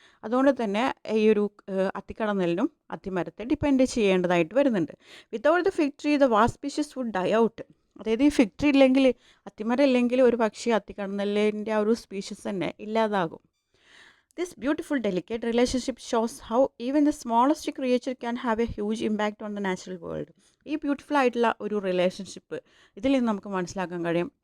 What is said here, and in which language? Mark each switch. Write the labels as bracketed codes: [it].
[ml] അതുകൊണ്ട് തന്നെ ഈ ഒരു അത്തിക്കടന്നലിനും അത്തിമരത്തെ ഡിപ്പെൻഡ് ചെയ്യേണ്ടതായിട്ട് വരുന്നുണ്ട്. [en] Without the fig tree the wasp species would die out. [ml] അതായത് ഈ ഫിഗ് ട്രീ ഇല്ലെങ്കിൽ, അത്തിമരം ഇല്ലെങ്കിൽ ഒരു പക്ഷേ അത്തിക്കടന്നലിൻ്റെ ആ ഒരു സ്പീഷീസ് തന്നെ ഇല്ലാതാകും. [en] This beautiful, delicate relationship shows how even the smallest creature can have a huge impact on the natural world. [ml] ഈ ബ്യൂട്ടിഫുൾ ആയിട്ടുള്ള ഒരു റിലേഷൻഷിപ്പ് ഇതിൽ നിന്ന് നമുക്ക് മനസ്സിലാക്കാൻ കഴിയും.